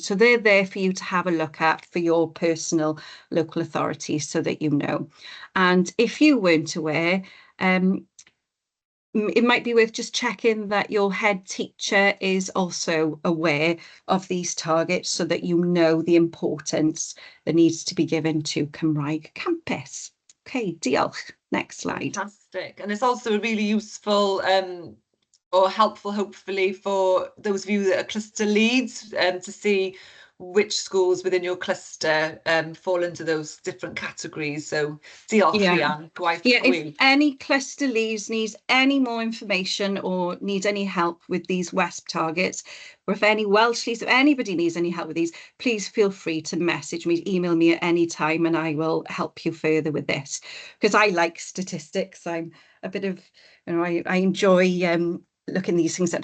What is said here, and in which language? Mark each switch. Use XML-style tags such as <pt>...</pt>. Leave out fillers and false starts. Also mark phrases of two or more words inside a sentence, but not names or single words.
<en>So they're there for you to have a look at for your personal local authorities so that you know. And if you weren't aware, it might be worth just checking that your head teacher is also aware of these targets so that you know the importance that needs to be given to</en> <cy>Cymraeg campus.</cy> <en>Okay, diolch. Next slide. Fantastic. And it's also really useful or helpful, hopefully, for those of you that are cluster leads to see which schools within your cluster fall into those different categories.</en> <cy>So diolch Rhian, gwaith</cy> <en>if any cluster leads needs any more information or need any help with these WESP targets, or if any Welsh leads, if anybody needs any help with these, please feel free to message me, email me at any time, and I will help you further with this. Because I like statistics. I'm a bit of, you know, I enjoy looking these things up.</en>